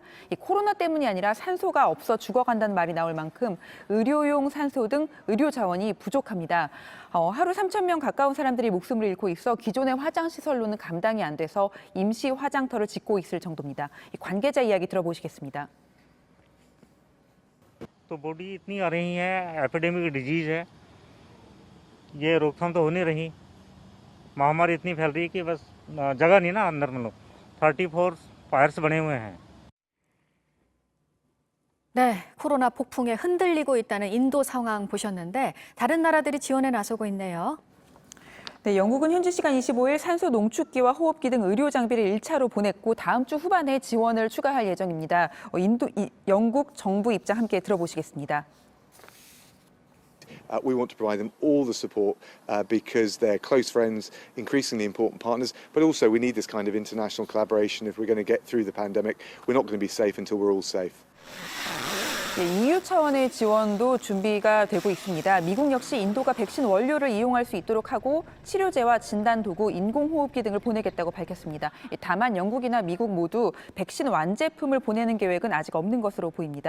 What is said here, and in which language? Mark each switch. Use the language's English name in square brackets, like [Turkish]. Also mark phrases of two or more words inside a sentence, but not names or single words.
[Korean] 이 코로나 때문이 아니라 산소가 없어 죽어간다는 말이 나올 만큼 의료용 산소 등 의료 자원이 부족합니다. 하루 3,000명 가까운 사람들이 목숨을 잃고 있어 기존의 화장시설로는 감당이 안 돼서 임시 화장터를 짓고 있을 정도입니다. 관계자 이야기 들어보시겠습니다. [Hindi] तो बॉडी इतनी आ रही है, [English] epidemic disease [Hindi] है, ये रोकथाम तो हो नहीं रही। महामारी इतनी फैल रही है कि बस जगह नहीं ना अंदर में लोग 34 फायर्स बने हुए हैं। [Korean] 네, 코로나 폭풍에 흔들리고 있다는 인도 상황 보셨는데 다른 나라들이 지원에 나서고 있네요. 네, 영국은 현지 시간 25일 산소 농축기와 호흡기 등 의료 장비를 1차로 보냈고 다음 주 후반에 지원을 추가할 예정입니다. 영국 정부 입장 함께 들어보시겠습니다. [English] We want to provide them all the support because they're close friends, increasingly important partners, but also we need this kind of international collaboration if we're going to get through the pandemic. We're not going to be safe until we're all safe. [Korean] EU 차원의 지원도 준비가 되고 있습니다. 미국 역시 인도가 백신 원료를 이용할 수 있도록 하고 치료제와 진단도구, 인공호흡기 등을 보내겠다고 밝혔습니다. 다만 영국이나 미국 모두 백신 완제품을 보내는 계획은 아직 없는 것으로 보입니다.